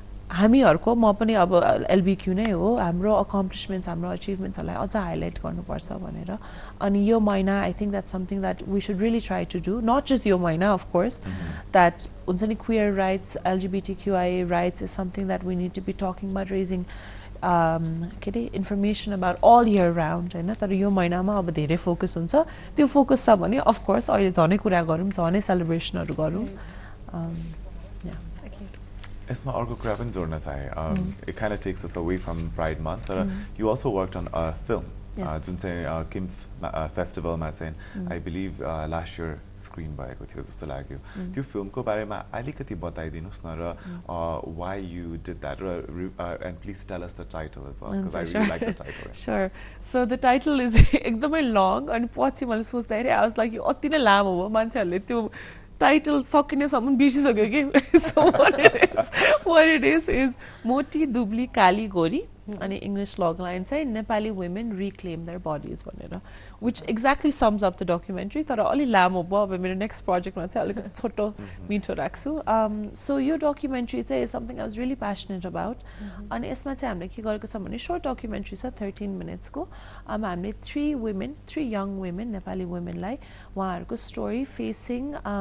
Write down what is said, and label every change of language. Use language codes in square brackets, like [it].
[ne] हामीहरूको म पनि अब एलबिक्यू नै हो हाम्रो अकम्प्लिसमेन्ट्स हाम्रो अचिभमेन्ट्सहरूलाई अझ हाइलाइट गर्नुपर्छ भनेर अनि यो महिना [en] I think that something that we should really try to do not just [ne] यो महिना अफकोर्स द्याट हुन्छ नि queer rights LGBTQIA rights [en] is something that we need to be talking about raising के अरे information about all year round [ne] होइन तर यो महिनामा अब धेरै फोकस हुन्छ त्यो फोकस छ भने अफकोर्स अहिले झनै कुरा गरौँ झनै सेलिब्रेसनहरू गरौँ यसमा अर्को कुरा पनि जोड्न चाहे [en] it kind of takes us away from Pride Month तर you also worked on a film [ne] जुन चाहिँ किम फेस्टिभलमा चाहिँ [en] I believe [ne] last year screen भएको थियो जस्तो लाग्यो त्यो फिल्मको बारेमा अलिकति बताइदिनुहोस् न र [en] why you did that and please tell us the title as well because I really like the title. Sure. So the title is [ne] एकदमै long अनि पछि मैले सोच्दाखेरि [en] I was like [ne] यो अति नै लामो हो मान्छेहरूले त्यो टाइटल सकिनेसम्म बिर्सिसक्यो कि so what it is मोटी दुब्ली काली गोरी अनि इङ्ग्लिस लग लाइन चाहिँ Nepali women reclaim there bodies भनेर [en] which exactly sums up the documentary [ne] तर अलि लामो भयो अब मेरो नेक्स्ट प्रोजेक्टमा चाहिँ अलिकति छोटो मिठो राख्छु सो यो डकुमेन्ट्री चाहिँ [en] something I was really passionate about [ne] अनि यसमा चाहिँ हामीले के गरेको छ भने सर्ट डकुमेन्ट्री छ 13 मिनट्सको हामीले 3 यङ वुमेन नेपाली वुमेनलाई उहाँहरूको स्टोरी फेसिङ